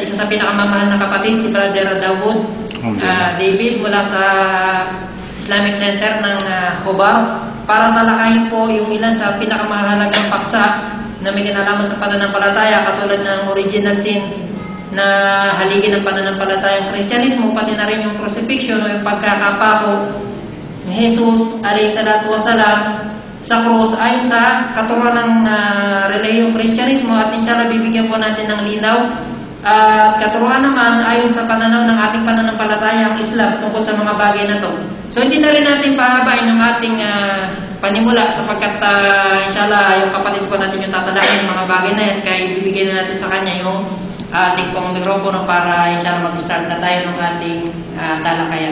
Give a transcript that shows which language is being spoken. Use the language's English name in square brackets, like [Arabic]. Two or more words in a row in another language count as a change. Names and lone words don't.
[Filipino] sa pinakamamahal na kapatid, si Brother David mula sa Islamic Center ng Khobar, para talakayin po yung ilan sa pinakamahalagang paksa na may kinalaman sa pananampalataya, katulad ng [English] original sin [Filipino] na haligi ng pananampalatayang Kristyanismo, pati na rin yung crucifixion o yung pagkakapako ni Jesus [Arabic] عليه الصلاة والسلام [Filipino] sa krus ayon sa katuruan ng relihiyong Kristyanismo. At inshallah bibigyan po natin ng linaw at katuruan naman ayon sa pananaw ng ating pananampalatayang Islam tungkol sa mga bagay na to. So hindi na rin natin pahabain ang ating panimula, sapagkat inshallah yung kapatid po natin yung tatalakayin mga bagay na yan, kaya bibigyan na natin sa kanya yung ating pong mikropono para inshallah mag-start na tayo ng ating talakayan.